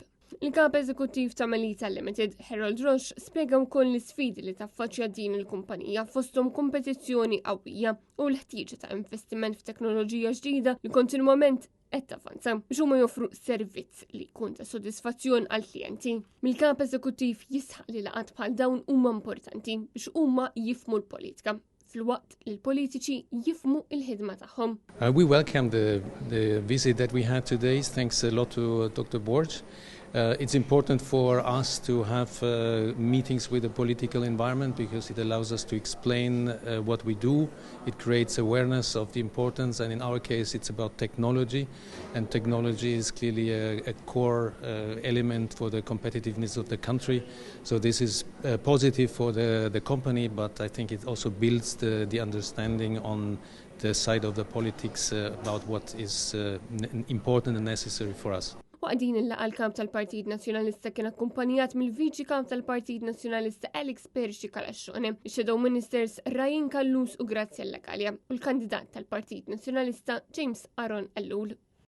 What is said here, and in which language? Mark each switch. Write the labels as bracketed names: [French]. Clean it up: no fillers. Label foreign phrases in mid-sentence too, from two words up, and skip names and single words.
[Maltese] Il-kap eżekuttiv ta' Melita Limited, Harold Roche, spjega wkoll l-isfidi li taffaċċja din il-kumpanija fosthom kompetizzjoni qawwija u l-ħtieġa ta' investiment f'teknoloġija ġdida li kontinwament qed tavanza biex huma joffru servizz li jkun ta' sodisfazzjon għall klijenti. Mill-kap eżekuttiv jisħaq li laqgħat bħal dawn huma importanti biex huma jifhmu l-politika fil-waqt li l-politiċi jifhmu l-ħidma tagħhom. [English] We welcome the visit that we had today. Thanks a lot to Dr. Bulc. It's important for us to have meetings with the political environment because it allows us to explain what we do. It creates awareness of the importance, and in our case it's about technology, and technology is clearly a core element for the competitiveness of the country. So this is positive for the company, but I think it also builds the understanding on the side of the politics about what is important and necessary for us. [Maltese] Waqdin il-laqgħa l-kap tal-Partit Nazzjonalista kien akkumpanjat mill-Viċi Kap tal-Partit Nazzjonalista Alex Perxi Kalaxxone, ix- [English] Shadow Ministers [Maltese] Rajin Kallus u Grazja Lekalja u l-kandidat tal-Partit Nazzjonalista James Aron Ellul.